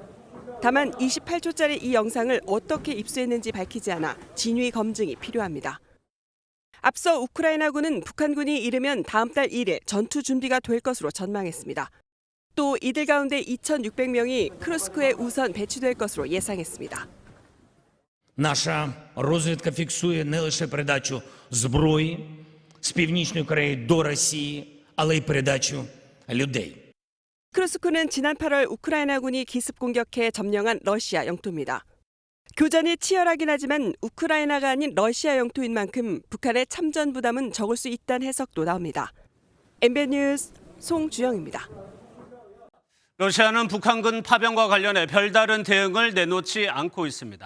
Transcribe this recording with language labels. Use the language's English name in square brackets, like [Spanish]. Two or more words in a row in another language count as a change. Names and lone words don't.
[Korean] 다만 28초짜리 이 영상을 어떻게 입수했는지 밝히지 않아 진위 검증이 필요합니다. 앞서 우크라이나군은 북한군이 이르면 다음 달 1일 전투 준비가 될 것으로 전망했습니다. 또 이들 가운데 2,600명이 크루스크에 우선 배치될 것으로 예상했습니다. [Ukrainian] Наша розвідка фіксує не лише передачу зброї з Північної Кореї до Росії, але й передачу людей. [Korean] 크루스크는 지난 8월 우크라이나군이 기습 공격해 점령한 러시아 영토입니다. 교전이 치열하긴 하지만 우크라이나가 아닌 러시아 영토인 만큼 북한의 참전 부담은 적을 수 있다는 해석도 나옵니다. MBN 뉴스 송주영입니다. 러시아는 북한군 파병과 관련해 별다른 대응을 내놓지 않고 있습니다.